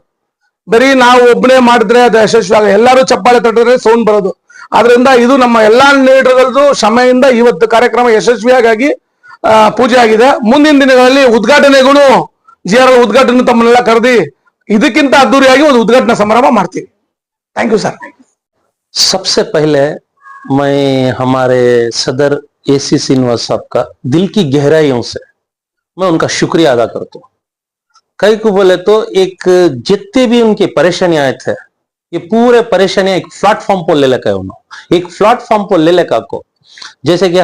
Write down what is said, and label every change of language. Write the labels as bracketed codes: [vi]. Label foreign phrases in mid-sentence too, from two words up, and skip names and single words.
[kn] ಬರೀ ನಾವು ಒಬ್ಬನೇ ಮಾಡಿದ್ರೆ ಅದು ಯಶಸ್ವಿ ಆಗ, ಎಲ್ಲರೂ ಚಪ್ಪಾಳೆ ತಟ್ಟಿದ್ರೆ ಸೌಂಡ್ ಬರೋದು. ಆದ್ರಿಂದ ಇದು ನಮ್ಮ ಎಲ್ಲಾ ಲೀಡರ್ಗಳದ್ದು ಶ್ರಮೆಯಿಂದ ಇವತ್ತು ಕಾರ್ಯಕ್ರಮ ಯಶಸ್ವಿಯಾಗಿ ಪೂಜೆ ಆಗಿದೆ. ಮುಂದಿನ ದಿನಗಳಲ್ಲಿ ಉದ್ಘಾಟನೆಗೂ GRL ಉದ್ಘಾಟನೆ ತಮ್ಮನ್ನೆಲ್ಲ ಕರೆದಿ ಇದಕ್ಕಿಂತ ಅದ್ದೂರಿಯಾಗಿ ಒಂದು ಉದ್ಘಾಟನಾ ಸಮಾರಂಭ ಮಾಡ್ತೀವಿ. [en] thank you sir. [hi] सबसे पहले मैं हमारे सदर AC श्रीनिवास साहब का दिल की गहराइयों से मैं उनका शुक्रिया अदा करता हूँ. कई को बोले तो एक जितने भी उनकी परेशानियां आए थे ये पूरे परेशानियां एक प्लेटफॉर्म पर ले लेकर उन्होंने एक प्लेटफॉर्म पर ले लेकर को जैसे कि